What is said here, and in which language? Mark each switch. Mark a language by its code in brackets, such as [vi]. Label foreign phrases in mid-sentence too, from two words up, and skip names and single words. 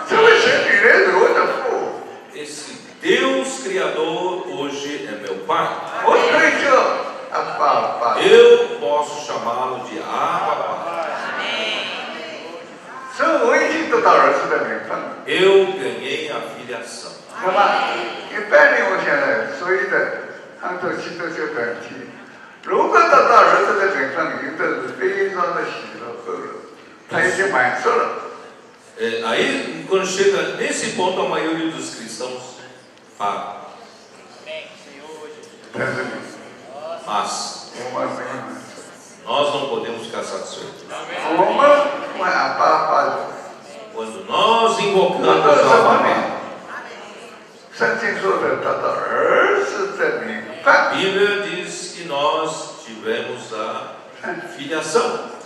[pt] Esse Deus Criador hoje é meu Pai. Eu posso chamá-lo de Abba Pai. Eu ganhei a filiação. [zh] 那么，一般人我想呢，所有的很多基督教团体，如果得到儿子的名分，有的是非常的喜乐快乐，他已经满足了。 [pt] Aí, quando chega nesse ponto, a maioria dos cristãos fala. Mas nós não podemos ficar satisfeitos. Quando nós invocamos a palavra, a Bíblia diz que nós tivemos a filiação.